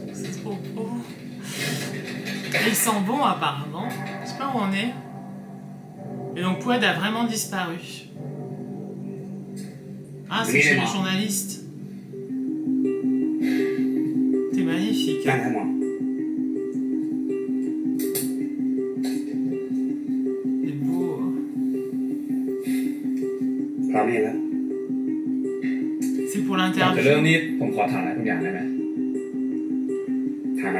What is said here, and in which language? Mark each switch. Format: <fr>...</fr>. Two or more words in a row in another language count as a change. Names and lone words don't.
<fr>C'est trop beau. Et il sent bon apparemment. Je sais pas où on est. Et donc Poued a vraiment disparu. Ah, c'est chez les journalistes. T'es magnifique.</fr> <th>นั่งทั้งหมด</th> <fr>T'es beau.</fr> <th>พร้อมหรือยังครับ</th> <fr>C'est pour</fr> <th>ก่อนจะ</th> <fr>l'interview.</fr> <th>เริ่มนี้ผมขอถามอะไรทุกอย่างได้ไหม ถามอะไร</th>